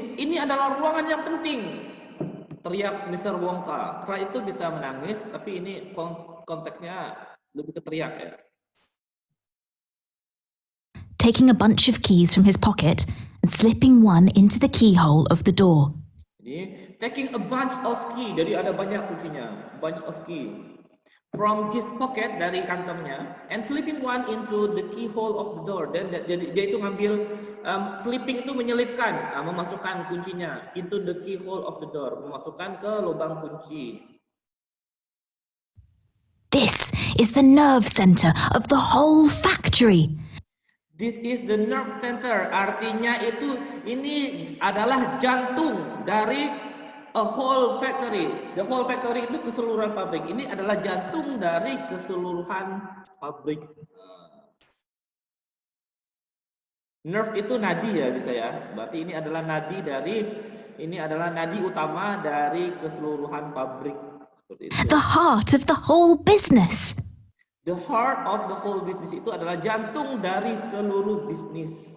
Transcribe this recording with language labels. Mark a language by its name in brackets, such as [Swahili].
[Indonesian] Ini adalah ruangan yang penting, teriak Mr. Wonka. Cry itu bisa menangis, tapi ini konteksnya lebih ke teriak ya. [English] Taking a bunch of keys from his pocket and slipping one into the keyhole of the door. Jadi, taking a bunch of key, [Indonesian] jadi ada banyak kuncinya, [English] bunch of key. From his pocket, [Indonesian] dari kantongnya, [English] and slipping one into the keyhole of the door. [Indonesian] Dan dia itu ngambil, slipping itu menyelipkan, memasukkan kuncinya [English] into the keyhole of the door, [Indonesian] memasukkan ke lubang kunci. [English] This is the nerve center of the whole factory. This is the nerve center, [Indonesian] artinya itu ini adalah jantung dari [English] a whole factory. The whole factory [Indonesian] itu keseluruhan pabrik. Ini adalah jantung dari keseluruhan pabrik. Nerve itu nadi ya bisa ya. Berarti ini adalah nadi utama dari keseluruhan pabrik. Seperti itu. [English] The heart of the whole business. The heart of the whole business [Indonesian] itu adalah jantung dari seluruh bisnis.